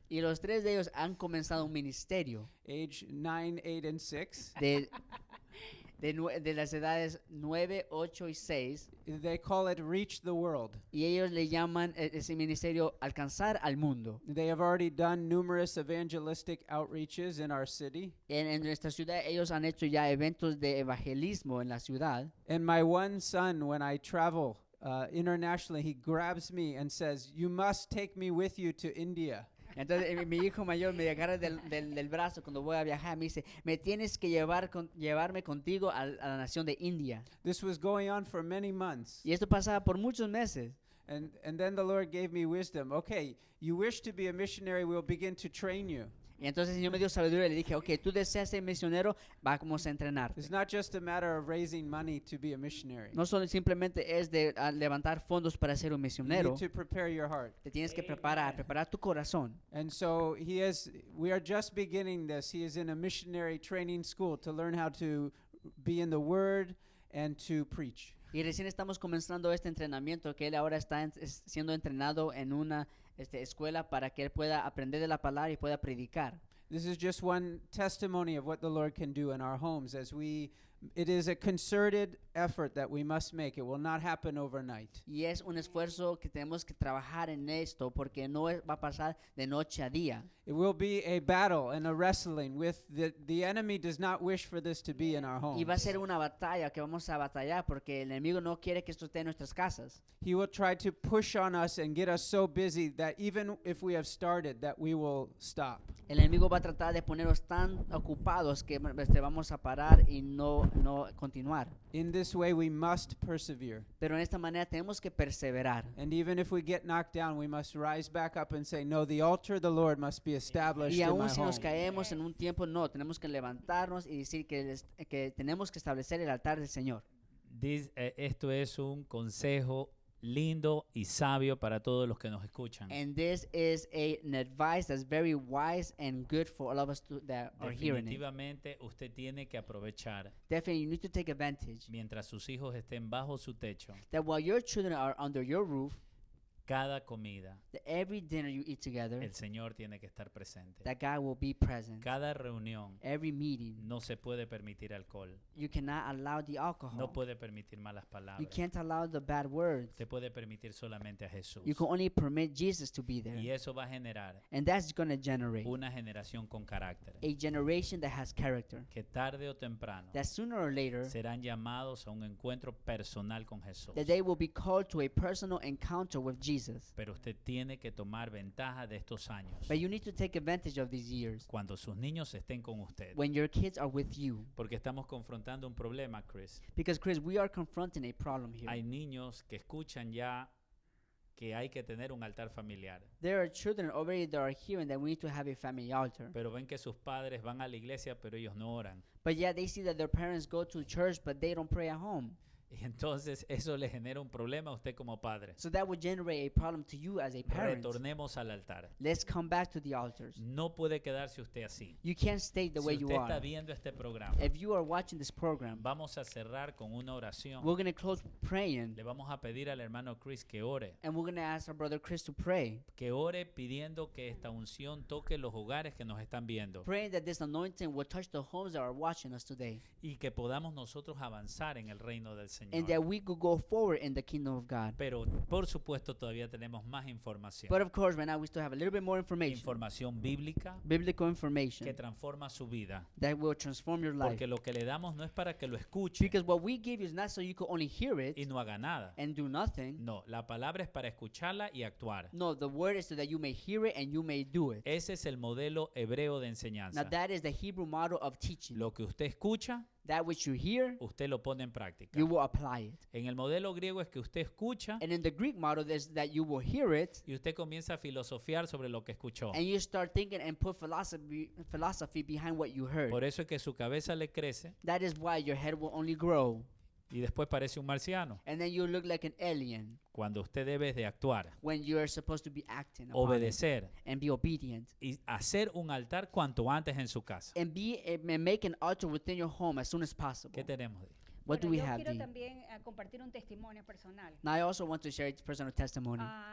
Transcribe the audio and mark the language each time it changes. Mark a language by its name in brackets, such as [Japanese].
[Spanish] Y los 3 de ellos han comenzado un ministerio [English] age 9, 8, and 6. [Spanish] de las edades 9, 8 y 6. [English] They call it Reach the World. [Spanish] Y ellos le llaman ese ministerio Alcanzar al Mundo. [English] They have already done numerous evangelistic outreaches in our city. [Spanish] En nuestra ciudad ellos han hecho ya eventos de evangelismo en la ciudad. [English] And my one son, when I travel internationally, he grabs me and says, "You must take me with you to India." [Spanish] Entonces mi hijo mayor me agarra del brazo cuando voy a viajar. Me dice, me tienes que llevarme contigo a la nación de India. [English] This was going on for many months. [Spanish] Y esto pasaba por muchos meses. [English] And then the Lord gave me wisdom. Okay, you wish to be a missionary, we'll begin to train you. [Spanish] Y entonces el Señor me dio sabiduría y le dije, ok, tú deseas ser misionero, vamos a entrenarte. [English] It's not just a matter of raising money to be a missionary. [Spanish] No solo simplemente es de levantar fondos para ser un [English] You [Spanish] misionero. [English] need to prepare your heart. [Spanish] Te tienes que preparar tu corazón. [English] And so we are just beginning this. He is in a missionary training school to learn how to be in the Word and to preach. [Spanish] Y recién estamos comenzando este entrenamiento que él ahora está siendo entrenado en una escuela para que él pueda aprender de la palabra y pueda predicar. [English] This is just one testimony of what the Lord can do in our homes it is a concerted effort that we must make. It will not happen overnight. [Spanish] Y es un esfuerzo que tenemos que trabajar en esto porque no va a pasar de noche a día. [English] It will be a battle and a wrestling with the enemy does not wish for this to be in our homes. [Spanish] Y va a ser una batalla que vamos a batallar porque el enemigo no quiere que esto esté en nuestras casas. [English] He will try to push on us and get us so busy that even if we have started, that we will stop. [Spanish] El enemigo va a tratar de ponernos tan ocupados que vamos a parar y no continuar. [English] In this way, we must persevere. [Spanish] Pero en esta manera tenemos que perseverar. [English] And even if we get knocked down, we must rise back up and say, no, the altar of the Lord must be established [Spanish] Y [English] in my [Spanish] aún si nos [English] home. [Spanish] caemos en un tiempo, no, tenemos que levantarnos y decir que tenemos que establecer el altar del Señor. Esto es un consejo lindo y sabio para todos los que nos escuchan. [English] And this is an advice that's very wise and good for all of us that are hearing it. [Spanish] Definitivamente usted tiene que aprovechar [English] Definitely, you need to take advantage [Spanish] mientras sus hijos estén bajo su techo, [English] that while your children are under your roof, [Spanish] cada comida, [English] that every dinner you eat together, [Spanish] el Señor tiene que estar presente. [English] that God will be present. [Spanish] Cada reunión [English] Every meeting, [Spanish] no se puede permitir alcohol, [English] you cannot allow the alcohol. [Spanish] no puede permitir malas [English] You [Spanish] palabras. [English] can't allow the bad words. [Spanish] Se puede permitir solamente a Jesús. [English] You can only permit Jesus to be there. [Spanish] Y eso va a generar [English] And that's going to generate [Spanish] una generación con carácter, [English] a generation that has character. [Spanish] que tarde o temprano [English] That sooner or later, [Spanish] serán llamados a un encuentro personal con Jesús. [English] that they will be called to a personal encounter with Jesus. [Spanish] Pero usted tiene que tomar ventaja de estos años [English] But you need to take advantage of these years [Spanish] cuando sus niños estén con usted. [English] when your kids are with you. [Spanish] Porque estamos confrontando un problema, Chris. [English] Because, Chris, we are confronting a problem here. [Spanish] Hay niños que escuchan ya que hay que tener un altar familiar, [English] There are children already that are hearing that we need to have a family altar. [Spanish] pero ven que sus padres van a la iglesia, pero ellos no oran. [English] But yeah, they see that their parents go to church, but they don't pray at home. [Spanish] Y entonces eso le genera un problema a usted como padre. [English] So that would generate a problem to you as a parent. [Spanish] Retornemos al altar. [English] Let's come back to the altars. [Spanish] No puede quedarse usted así. [English] You can't stay the [Spanish] Si [English] way you [Spanish] usted está [English] are. [Spanish] viendo este programa, [English] If you are watching this program, [Spanish] vamos a cerrar con una oración. [English] we're going to close praying, [Spanish] Le vamos a pedir al hermano Chris que ore. [English] and we're going to ask our brother Chris to pray. [Spanish] Que ore pidiendo que esta unción toque los hogares que nos están viendo. [English] Praying that this anointing will touch the homes that are watching us today, [Spanish] Y que podamos nosotros avanzar en el reino del [English] and that [Spanish] Señor. [English] we could go forward in the kingdom of God. [Spanish] Pero por supuesto todavía tenemos más información. [English] But of course, right now we still have a little bit more information, [Spanish] Información bíblica [English] biblical [Spanish] que [English] information [Spanish] transforma su vida. [English] that will transform your life. [Spanish] Porque lo que le damos no es para que lo escuche [English] Because what we give you is not so you could only hear it [Spanish] y no haga nada. [English] and do nothing. [Spanish] No, la palabra es para escucharla y actuar. [English] No, the word is so that you may hear it and you may do it. [Spanish] Ese es el modelo hebreo de [English] Now [Spanish] enseñanza. [English] that is the Hebrew model of teaching. [Spanish] Lo que usted escucha, [English] That which you hear, [Spanish] usted lo pone en práctica. [English] you will apply it. [Spanish] En el modelo griego es que usted escucha [English] And in the Greek model, is that you will hear it [Spanish] y usted comienza a filosofiar sobre lo que escuchó. [English] and you start thinking and put philosophy behind what you heard. [Spanish] Por eso es que su cabeza le crece [English] That is why your head will only grow. [Spanish] y después parece un marciano. [English] And then you look like an alien [Spanish] Cuando usted debe de actuar, [English] when you are supposed to be acting upon it [Spanish] obedecer [English] and be obedient. [Spanish] y hacer un altar cuanto antes en su casa. [English] And make an altar within your home as soon as possible. [Spanish] ¿Qué tenemos? [English] What do [Spanish] Bueno, [English] we [Spanish] yo [English] have, [Spanish] quiero [English] Dee? [Spanish] también compartir un testimonio personal. [English] Now I also want to share a personal testimony.